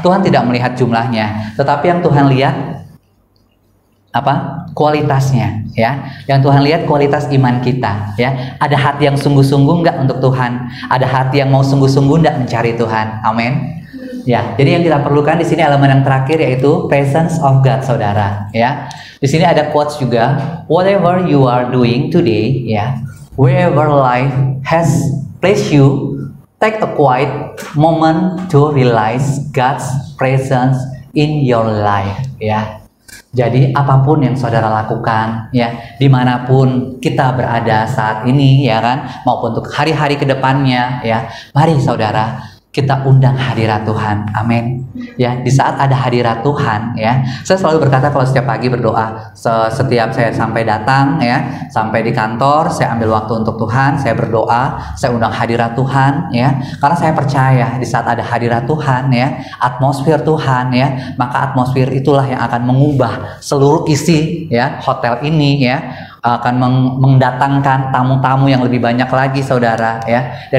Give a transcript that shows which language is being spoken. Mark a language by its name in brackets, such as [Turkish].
[Indonesian] Tuhan tidak melihat jumlahnya, tetapi yang Tuhan lihat apa? Kualitasnya ya. Yang Tuhan lihat kualitas iman kita ya. Ada hati yang sungguh-sungguh enggak untuk Tuhan? Ada hati yang mau sungguh-sungguh enggak mencari Tuhan? Amin. Ya, jadi yang kita perlukan di sini elemen yang terakhir yaitu presence of God saudara ya. [English] Di sini ada quotes juga, whatever you are doing today ya, wherever life has placed you, take a quiet moment to realize God's presence in your life ya. [Indonesian] Jadi apapun yang saudara lakukan ya, dimanapun kita berada saat ini ya kan, maupun untuk hari-hari kedepannya ya, mari saudara kita undang hadirat Tuhan. Amin. Ya, di saat ada hadirat Tuhan ya, saya selalu berkata kalau setiap pagi berdoa, setiap saya sampai datang ya, sampai di kantor, saya ambil waktu untuk Tuhan, saya berdoa, saya undang hadirat Tuhan ya, karena saya percaya di saat ada hadirat Tuhan ya, atmosfer Tuhan ya, maka atmosfer itulah yang akan mengubah seluruh isi ya hotel ini ya, akan mendatangkan tamu-tamu yang lebih banyak lagi saudara ya.